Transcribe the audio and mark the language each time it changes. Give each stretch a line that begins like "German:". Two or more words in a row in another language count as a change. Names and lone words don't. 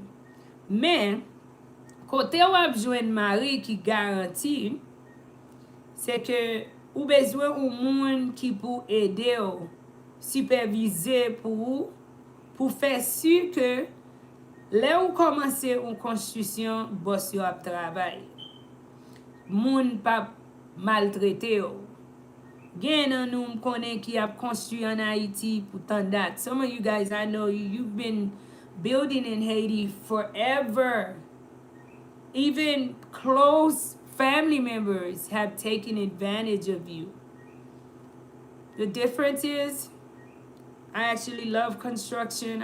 Haitian Creole: Men, kote wap jwen mari ki garanti, se ke ou bezwen ou moun ki pou ede ou, supervise pou fè su ke le ou komanse ou konstitusyon, bos yo ap travay. Moun pa maltrete ou. Gen nan nou m konen ki ap konstitu an Haiti pou tan dat.
English: Some of you guys, I know you've been building in Haiti forever. Even close family members have taken advantage of you. The difference is, I actually love construction.